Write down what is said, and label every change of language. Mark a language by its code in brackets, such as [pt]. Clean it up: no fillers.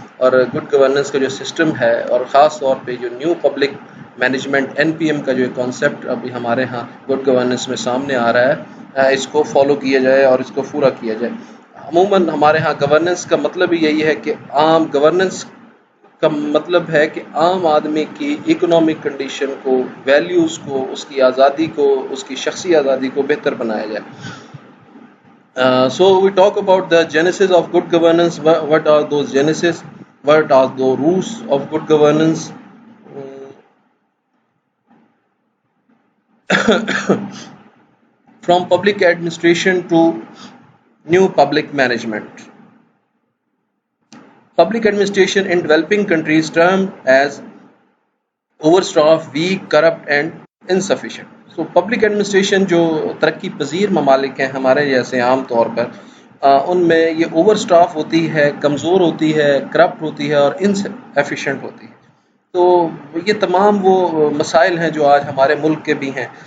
[ur] اور good governance کا جو سسٹم ہے اور خاص طور پہ جو نیو پبلک مینجمنٹ NPM کا جو کانسیپٹ ابھی ہمارے ہاں گڈ گورننس میں سامنے آ رہا ہے, اس کو فالو کیا جائے اور اس کو پورا کیا جائے. عموماً ہمارے ہاں گورننس کا مطلب ہی یہی ہے کہ عام گورننس کا مطلب ہے کہ عام آدمی کی اکنامک کنڈیشن کو, ویلیوز کو, اس کی آزادی کو, اس کی شخصی آزادی کو بہتر بنایا جائے. [en] So we talk about the genesis of good governance. What are those genesis? What are the roots of good governance? From public administration to new public management. Public administration in developing countries termed as overstaffed, weak, corrupt and insufficient. So public administration [ur] جو ترقی پذیر ممالک ہیں ہمارے جیسے عام طور پر ان میں یہ اوور سٹاف ہوتی ہے, کمزور ہوتی ہے, کرپٹ ہوتی ہے اور انفیشینٹ ہوتی ہے. تو یہ تمام وہ مسائل ہیں جو آج ہمارے ملک کے بھی ہیں.